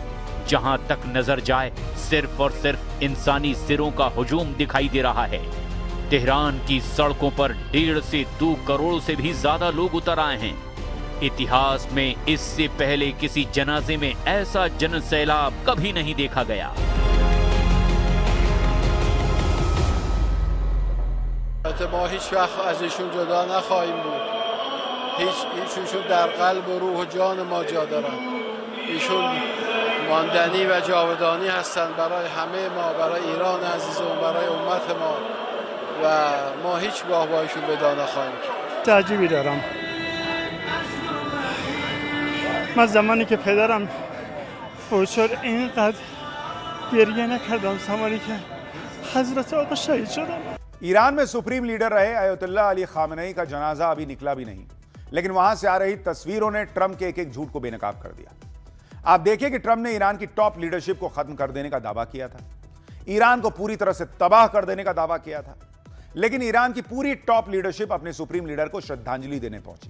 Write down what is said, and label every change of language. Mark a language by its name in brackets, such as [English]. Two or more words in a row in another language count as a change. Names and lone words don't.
[Hindi] जहां तक नजर जाए सिर्फ और सिर्फ इंसानी सिरों का हुजूम दिखाई दे रहा है। तेहरान की सड़कों पर 1.5 से 2 करोड़ से भी ज्यादा लोग उतर आए हैं। इतिहास में इससे पहले किसी जनाजे में ऐसा जनसैलाब कभी नहीं देखा गया। [Persian] ما هیچ وقت از ایشون جدا نخواهیم بود. ایشون در قلب و روح و جان ما جا دارن. ایشون ماندنی و جاودانی هستند برای همه ما، برای ایران عزیزمون، برای امت ما، و ما هیچ گاه با ایشون جدا نخواهیم کرد. تعجبی دارم. من زمانی که پدرم فوت شد اینقدر گریه نکردم، زمانی که حضرت آقا شهید شدم. [Hindi] ईरान में [English] supreme leader [Hindi] रहे अयतुल्ला अली खामनेई का जनाजा अभी निकला भी नहीं, लेकिन वहां से आ रही तस्वीरों ने ट्रंप के एक झूठ को बेनकाब कर दिया। आप देखिए कि ट्रंप ने ईरान की [English] top leadership [Hindi] को खत्म कर देने का दावा किया था, ईरान को पूरी तरह से तबाह कर देने का दावा किया था, लेकिन ईरान की पूरी [English] top leadership [Hindi] अपने [English] supreme leader [Hindi] को श्रद्धांजलि देने पहुंची।